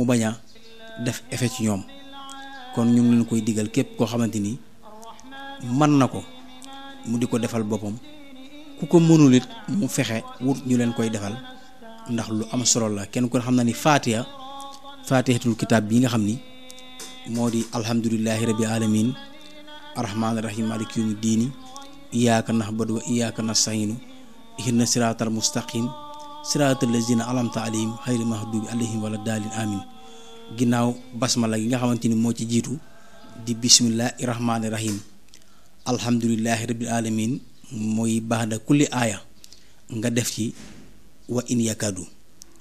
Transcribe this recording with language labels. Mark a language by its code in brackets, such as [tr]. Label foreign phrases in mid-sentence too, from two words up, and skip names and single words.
[wo] bañ a def effet ci ñoom kon ñu ngi leen koy digal képp koo xamante ni mën na ko mu di ko defal boppam ku ko mënul it mu fexe wut ñu leen koy defal ndax lu am solo la kenn ko xam na ni [ar] فاتحة الكتاب [wo] bi nga xam ni moo di [ar] الحمد لله رب العالمين الرحمن الرحيم مالك يوم الدين إياك نعبد وإياك نستعين اهدنا الصراط المستقيم صراط الذين أنعمت عليهم غير المغضوب عليهم ولا الضالين آمين [wo] ginnaaw basmala gi nga xamante ni moo ci jiitu di [ar] بسم الله الرحمن الرحيم الحمد لله رب العالمين mooy بعد كل آية [wo] nga def ci [ar] وإن يكاد